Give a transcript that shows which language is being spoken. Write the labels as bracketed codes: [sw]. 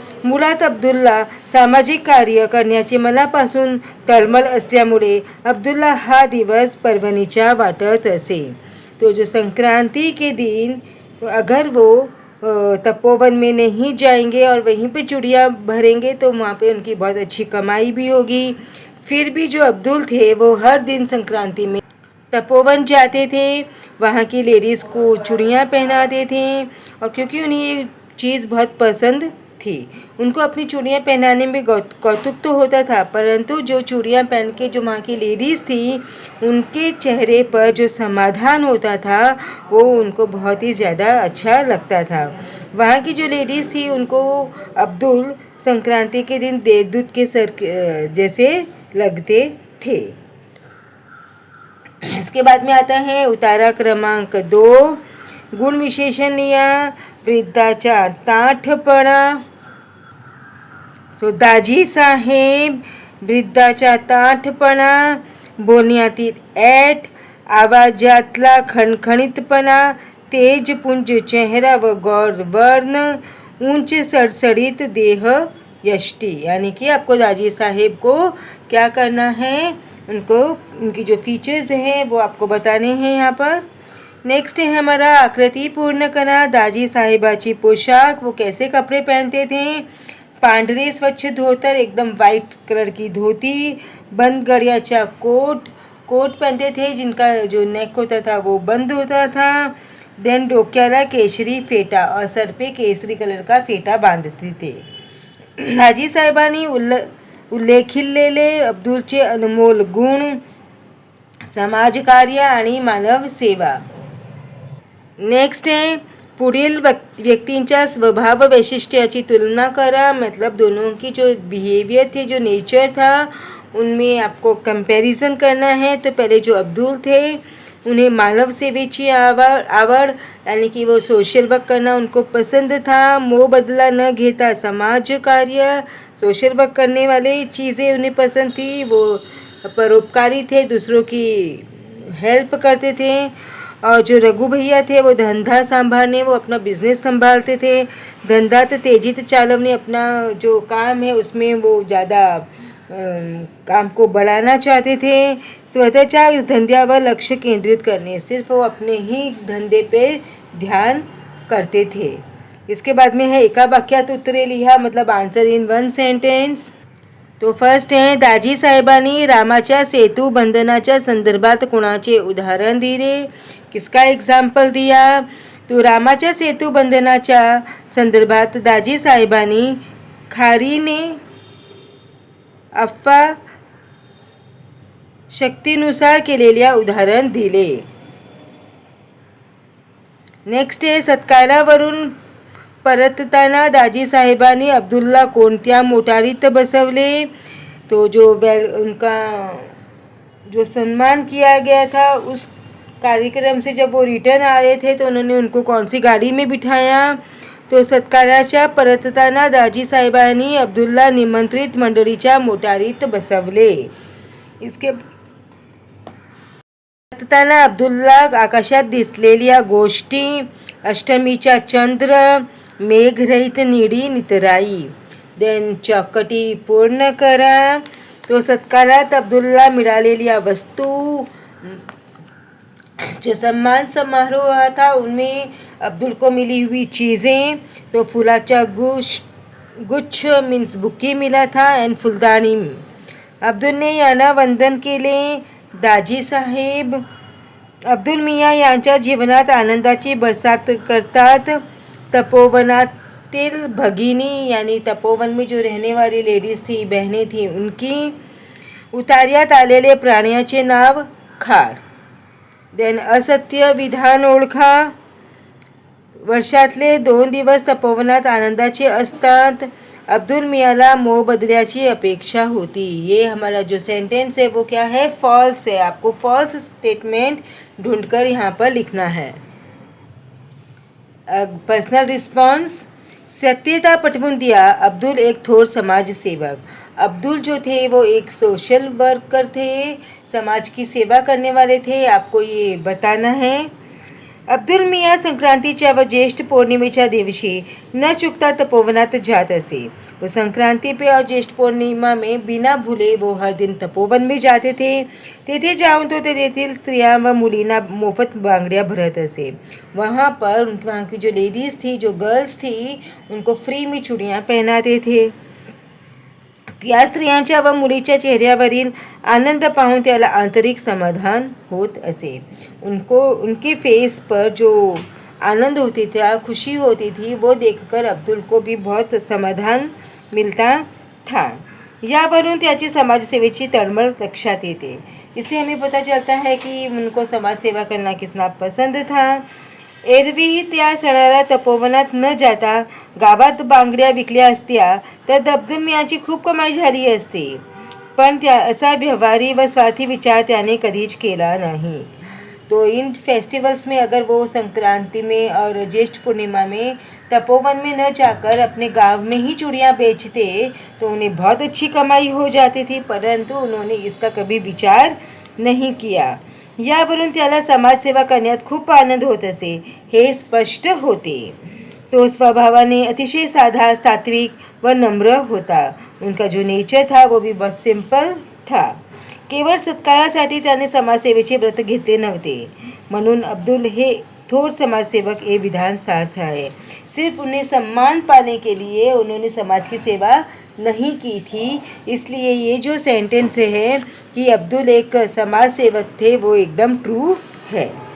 [mr] मुळात अब्दुल्ला सामाजिक कार्य करण्याचे मनापासून तळमळ असल्यामुळे अब्दुल्ला हा दिवस पर्वणीचा वाटत असे। [hi] तो जो संक्रांति के दिन अगर वो तपोवन में नहीं जाएंगे और वहीं पे चूड़ियाँ भरेंगे तो वहाँ पे उनकी बहुत अच्छी कमाई भी होगी। फिर भी जो अब्दुल थे वो हर दिन संक्रांति में तपोवन जाते थे, वहाँ की लेडीज़ को चूड़ियाँ पहनाते थे और क्योंकि उन्हें ये चीज़ बहुत पसंद थी, उनको अपनी चूड़ियाँ पहनाने में कौतुक तो होता था, परंतु जो चूड़ियाँ पहन के जो वहाँ की लेडीज़ थी उनके चेहरे पर जो समाधान होता था वो उनको बहुत ही ज़्यादा अच्छा लगता था। वहाँ की जो लेडीज़ थी उनको अब्दुल संक्रांति के दिन देवदूत के सर जैसे लगते थे। इसके बाद में आता है उतारा क्रमांक 2, गुण विशेषण लिया, वृद्धाचा ताठपणा. [mr] सो दाजी साहेब, वृद्धाचा ताठपणा, बोलण्यातील ॲट, आवाजातला खणखणीतपणा, तेजपुंज चेहरा व गौर वर्ण, ऊंच सड़सड़ित देह यष्टि. [hi] यानी कि आपको दाजी साहेब को क्या करना है, उनको उनकी जो फीचर्स हैं वो आपको बताने हैं यहाँ पर. नेक्स्ट है हमारा [mr] आकृति पूर्ण करा. दाजी साहेबाची पोशाख, [hi] वो कैसे कपड़े पहनते थे. [mr] पांढरे स्वच्छ धोतर, [hi] एकदम वाइट कलर की धोती, [mr] बंद गळ्याचा कोट [hi] पहनते थे जिनका जो नेक होता था वो बंद होता था. देन [mr] डोक्याला केशरी फेटा, [hi] और सर पे केसरी कलर का फेटा बांधते थे. [mr] दाजी साहेबांनी उल्लेखिलेले अब्दुलचे अनमोल गुण, समाजकार्य आणि मानव सेवा. नेक्स्ट है पुढील व्यक्तींच्या स्वभाव वैशिष्ट्याची तुलना करा. [hi] मतलब दोनों की जो बिहेवियर थे, जो नेचर था, उनमें आपको कंपैरिजन करना है. तो पहले जो अब्दुल थे, उन्हें [mr] मानव सेवेची आवड, [hi] यानी कि वो सोशल वर्क करना उनको पसंद था. [mr] मोह बदला न घेता [hi] समाज कार्य, सोशल वर्क करने वाले चीज़ें उन्हें पसंद थी. वो परोपकारी थे, दूसरों की हेल्प करते थे. और जो रघु भैया थे वो धंधा संभालने, वो अपना बिजनेस संभालते थे. [mr] धंधा तेजीत चालवने, [hi] अपना जो काम है उसमें वो ज़्यादा काम को बढ़ाना चाहते थे. [mr] स्वतःच्या धंद्यावर लक्ष केंद्रित करने, [hi] सिर्फ वो अपने ही धंधे पे ध्यान करते थे. इसके बाद में है [mr] एका वाक्यात उत्तरे लिहा, [hi] मतलब आंसर इन 1 सेंटेन्स. [mr] तो फर्स्ट है दाजी साहेबांनी रामाच्या सेतू बंधनाच्या संदर्भात कोणाचे उदाहरण दिले. [hi] किसका एग्जाम्पल दिया. [mr] तो रामाच्या सेतू बंधनाच्या संदर्भात दाजी साहेबांनी खारीने अफवा शक्तीनुसार केलेल्या उदाहरण दिले. नेक्स्ट आहे सत्कारावरून परतताना दाजी साहेबांनी अब्दुलला कोणत्या मोटारीत बसवले. [hi] तो जो उनका जो सम्मान किया गया था, उस कार्यक्रम से जब वो रिटर्न आ रहे थे तो उन्होंने उनको कौन सी गाड़ी में बिठाया. [mr] तो सत्काराच्या परतताना दाजी साहेबांनी अब्दुलला निमंत्रित मंडळीच्या मोटारीत बसवले. इसके परतताना अब्दुलला आकाशात दिसलेल्या गोष्टी, अष्टमीचा चंद्र, मेघरहित निळी नितराई. देन चौकटी पूर्ण करा. तो सत्कारात अब्दुलला मिळालेल्या वस्तू, [hi] जो सम्मान समारोह हुआ था उनमें अब्दुल को मिली हुई चीज़ें. तो फुलाचा गुच्छ मीन्स बुके मिला था एंड फुलदाणी. [mr] अब्दुल ने यांना वंदन केले. दाजी साहेब अब्दुल मियाँ यांच्या जीवनात आनंदाची बरसात करतात. तपोवनातील भगिनी, [hi] यानी तपोवन में जो रहने वाली लेडीज़ थी, बहनें थी, उनकी. [mr] उतार्यात आलेले प्राण्याचे नाव खार. देन असत्य विधान ओळखा. वर्षातले 2 दिवस तपोवनात आनंदाचे असतात. अब्दुल मियाँला मोबदल्याची अपेक्षा होती. [hi] ये हमारा जो सेंटेंस है वो क्या है, फॉल्स है. आपको फॉल्स स्टेटमेंट ढूंढकर यहाँ पर लिखना है. [mr] Personal response. सत्यता पटवून दिया. अब्दुल एक थोर समाजसेवक. [hi] अब्दुल जो थे वो एक सोशल वर्कर थे, समाज की सेवा करने वाले थे. आपको ये बताना है. [mr] अब्दुल मियाँ संक्रांतीच्या व ज्येष्ठ पौर्णिमेच्या दिवशी न चुकता तपोवनात जात असे. [hi] वो संक्रांति पे और ज्येष्ठ पूर्णिमा में बिना भूले वो हर दिन तपोवन में जाते थे. [mr] तेथे जाऊन तो तेथील स्त्रियां व मुलींना मोफत बांगड्या भरत असे. [hi] वहाँ पर वहाँ की जो लेडीज़ थी, जो गर्ल्स थी, उनको फ्री में चूड़ियाँ पहनाते थे. [mr] त्या स्त्रियांच्या व मुलीच्या चेहऱ्यावरील आनंद पाहून त्याला आंतरिक समाधान होत असे. [hi] उनके फेस पर जो आनंद होती था, खुशी होती थी, वो देखकर अब्दुल को भी बहुत समाधान मिलता था. [mr] यावरून त्याची समाजसेवेची तळमळ लक्षात येते. [hi] इससे हमें पता चलता है कि उनको समाज सेवा करना कितना पसंद था. [mr] एरवी त्या सणाला तपोवनात न जाता गावात बांगड्या विकल्या असत्या तर अब्दुल मियाँची खूप कमाई झाली असती. पण असा व्यवहारी व स्वार्थी विचार त्याने कधीच केला नहीं। [hi] तो इन फेस्टिवल्स में अगर वो संक्रांति में और ज्येष्ठ पूर्णिमा में तपोवन में न जाकर अपने गांव में ही चूड़ियाँ बेचते तो उन्हें बहुत अच्छी कमाई हो जाती थी, परंतु उन्होंने इसका कभी विचार नहीं किया। [mr] यावरून त्याला समाजसेवा करण्यात खूप आनंद होत असे हे स्पष्ट होते। तो स्वभावाने अतिशय साधा, सात्विक व नम्र होता। [hi] उनका जो नेचर था वो भी बहुत सिंपल था। [mr] केवळ सत्कारासाठी त्याने समाजसेवेचे व्रत घेतले नव्हते। म्हणून अब्दुल हे थोर समाजसेवक [hi] ये विधान सार्थ है। सिर्फ उन्हें सम्मान पाने के लिए उन्होंने समाज की सेवा नहीं की थी। इसलिए ये जो सेंटेंस है कि अब्दुल एक समाज सेवक थे वो एकदम ट्रू है।